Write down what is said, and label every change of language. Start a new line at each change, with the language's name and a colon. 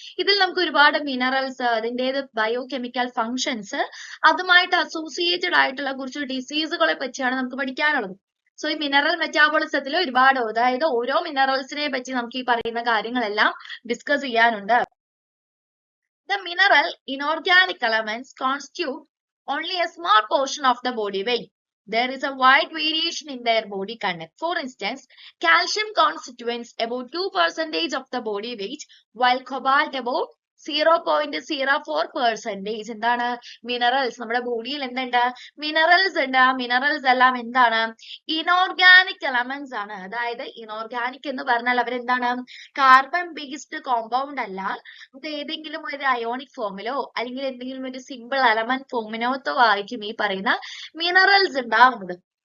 Malayalam: ഇതിൽ നമുക്ക് ഒരുപാട് മിനറൽസ്, അതിൻ്റെത് ബയോ കെമിക്കൽ ഫങ്ഷൻസ്, അതുമായിട്ട് അസോസിയേറ്റഡ് ആയിട്ടുള്ള കുറച്ച് ഡിസീസുകളെ പറ്റിയാണ് നമുക്ക് പഠിക്കാനുള്ളത്. സോ ഈ മിനറൽ മെറ്റാബോളിസത്തിൽ ഒരുപാട്, അതായത് ഓരോ മിനറൽസിനെ പറ്റി നമുക്ക് ഈ പറയുന്ന കാര്യങ്ങളെല്ലാം ഡിസ്കസ് ചെയ്യാനുണ്ട്.
English: The mineral inorganic elements constitute only a small portion of the body weight. There is a wide variation in their body content. For instance, calcium constitutes about 2% of the body weight, while cobalt about 0.04%.
Malayalam: എന്താണ് minerals നമ്മുടെ ബോഡിയിൽ എന്തുണ്ട്? Minerals ഉണ്ട്. ആ minerals എല്ലാം എന്താണ്? Inorganic elements ആണ്. അതായത് ഇനോർഗാനിക് എന്ന് പറഞ്ഞാൽ അവരെന്താണ്? കാർബൺ ബേസ്ഡ് കോമ്പൗണ്ട് അല്ല, അത് ഏതെങ്കിലും ഒരു അയോണിക് ഫോമിലോ അല്ലെങ്കിൽ എന്തെങ്കിലും ഒരു സിമ്പിൾ എലമെന്റ് ഫോമിനോത്തോ ആയിരിക്കും ഈ പറയുന്ന മിനറൽസ് ഉണ്ടാവുന്നത്.